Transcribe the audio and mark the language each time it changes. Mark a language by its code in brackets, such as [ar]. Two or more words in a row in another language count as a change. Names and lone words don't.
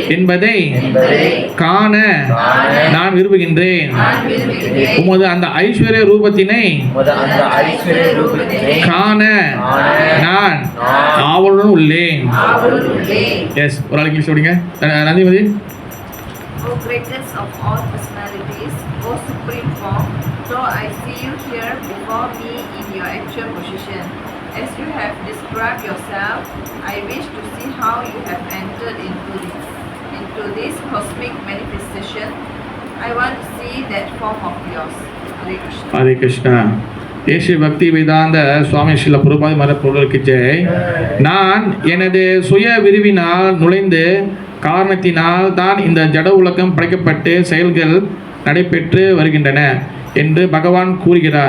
[ta] என்பதை என்பதை காண நான் விரும்புகின்றேன். உமது அந்த ஐஸ்வர்ய ரூபத்தினை அந்த ஐஸ்வர்ய ரூபத்தினை காண நான் ஆவலுடன் உள்ளேன். எஸ், ஒரு ஆள் இங்கிலீஷ் சொல்லுங்க. நந்திமதி. [en] O greatness of all personalities, O supreme form, though I see you here before me in your actual position, as you have described yourself, I wish to see how you have entered into this cosmic manifestation. I want to see that form of yours. Hare Krishna. [ta] ஹரே கிருஷ்ணா. தேசிய பக்தி வேதாந்த சுவாமி ஸ்ரீல பிரபுபாத மரப்பொருளுக்கு ஜெய். நான் எனது சுய விரிவினால் நுழைந்து காரணத்தினால் தான் இந்த ஜட உலகம் படைக்கப்பட்டு செயல்கள் நடைபெற்று வருகின்றன என்று பகவான் கூறுகிறார்.